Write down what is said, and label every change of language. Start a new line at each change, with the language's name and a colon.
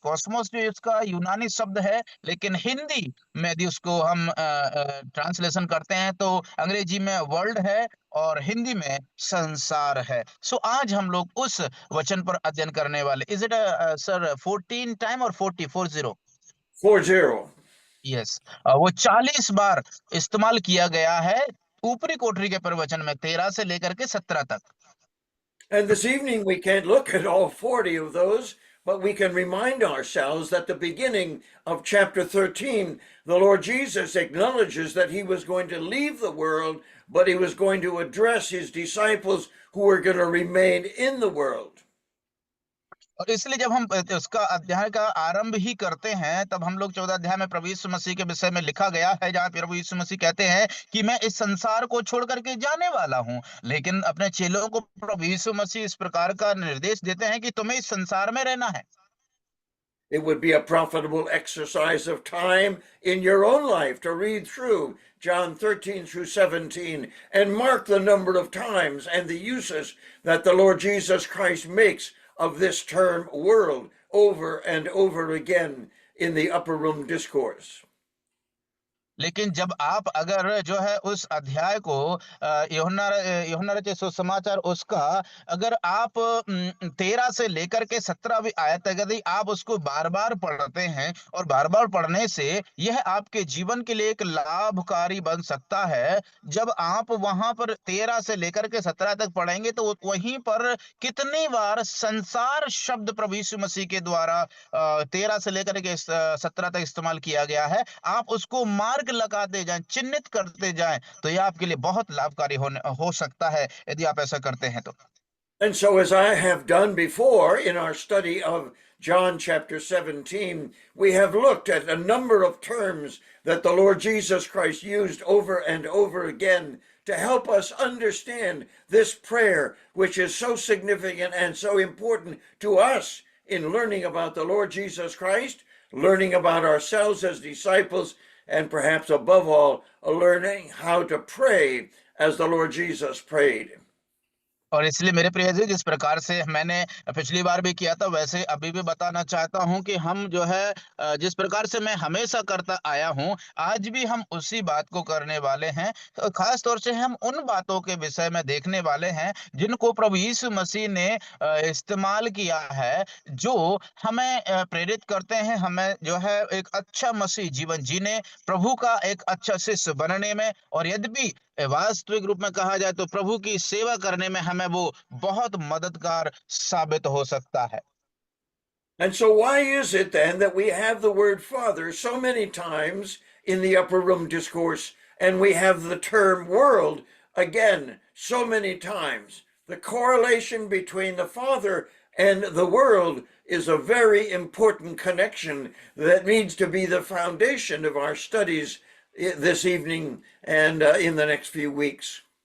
Hindi: Cosmos जो इसका यूनानी शब्द है, लेकिन हिंदी में यदि उसको हम ट्रांसलेशन करते हैं तो अंग्रेजी में वर्ल्ड है और हिंदी में संसार है। सो आज हम लोग उस वचन पर अध्ययन करने वाले।
English: Is it sir 14 time और 40? 40.
Hindi: यस, वो 40 बार इस्तेमाल किया गया है ऊपरी कोठरी के प्रवचन में 13 से लेकर के 17 तक।
English: And this evening we can't look at all 40 of those, but we can remind ourselves that the beginning of chapter 13, the Lord Jesus acknowledges that he was going to leave the world, but he was going to address his disciples who were going to remain in the world.
Hindi: और इसलिए जब हम उसका अध्याय का आरंभ ही करते हैं, तब हम लोग 14 अध्याय में प्रभु यीशु मसीह के विषय में लिखा गया है, जहाँ प्रभु यीशु मसीह कहते हैं कि मैं इस संसार को छोड़ करके जाने वाला हूँ। लेकिन अपने चेलों को प्रभु यीशु मसीह इस प्रकार का निर्देश देते हैं कि तुम्हें इस संसार में रहना है।
English: It would be a profitable exercise of time in your own life to read through John 13 through 17 and mark the number of times and the uses that the Lord Jesus Christ makes of this term world over and over again in the upper room discourse.
Hindi: लेकिन जब आप अगर जो है उस अध्याय को यूहन्ना रचित सुसमाचार उसका अगर आप 13 से लेकर के 17वीं आयत तक यदि आप उसको बार-बार पढ़ते हैं, और बार-बार पढ़ने से यह आपके जीवन के लिए एक लाभकारी बन सकता है। जब आप वहां पर 13 से लेकर के 17 तक पढ़ेंगे तो वहीं पर कितनी बार संसार शब्द प्रभु यीशु मसीह के द्वारा 13 से लेकर के 17 तक इस्तेमाल किया गया है, आप उसको मार्क लगाते जाएं, चिन्हित करते जाएं, तो यह आपके लिए बहुत लाभकारी हो सकता है यदि आप ऐसा करते हैं तो।
English: And so, as I have done before in our study of John chapter 17, we have looked at a number of terms that the Lord Jesus Christ used over and over again to help us understand this prayer, which is so significant and so important to us in learning about the Lord Jesus Christ, learning about ourselves as disciples, and perhaps above all, learning how to pray as the Lord Jesus prayed.
Hindi: और इसलिए मेरे प्रिय जी, जिस प्रकार से मैंने पिछली बार भी किया था, वैसे अभी भी बताना चाहता हूँ कि हम जो है जिस प्रकार से मैं हमेशा करता आया हूँ, आज भी हम उसी बात को करने वाले हैं। ख़ास तौर से हम उन बातों के विषय में देखने वाले हैं, जिनको प्रभु यीशु मसीह ने इस्तेमाल किया है, जो हमें प्रेरित करते हैं, हमें जो है एक अच्छा मसीह जीवन जीने, प्रभु का एक अच्छा शिष्य बनने में, और यद्यपि वास्तविक रूप में कहा जाए तो प्रभु की सेवा करने में हमें वो बहुत मददगार साबित हो सकता है।
English: And so, why is it then that we have the word Father so many times in the upper room discourse, and we have the term world again so many times? The correlation between the Father and the world is a very important connection that needs to be the foundation of our studies this evening and in the next few weeks.